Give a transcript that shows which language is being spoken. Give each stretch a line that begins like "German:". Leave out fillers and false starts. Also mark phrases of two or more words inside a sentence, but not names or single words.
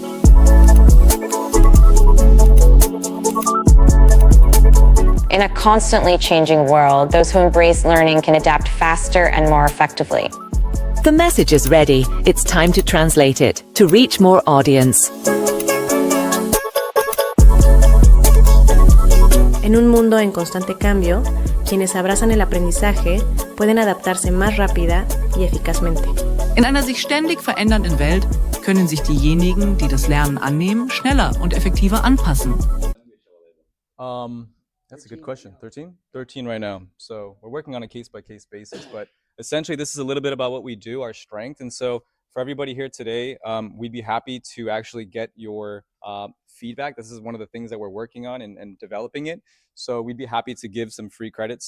English: In a constantly changing world, those who embrace learning can adapt faster and more effectively. The message is ready. It's time to translate it to reach more audience.
Spanish: En un mundo en constante cambio, quienes abrazan el aprendizaje pueden adaptarse más rápida y eficazmente.
German: In einer sich ständig verändernden Welt können sich diejenigen, die das Lernen annehmen, schneller und effektiver anpassen.
English: That's a good question. 13? 13 right now. So we're working on a case-by-case basis, but essentially this is a little bit about what we do, our strength. And so for everybody here today, we'd be happy to actually get your feedback. This is one of the things that we're working on and developing it. So we'd be happy to give some free credits.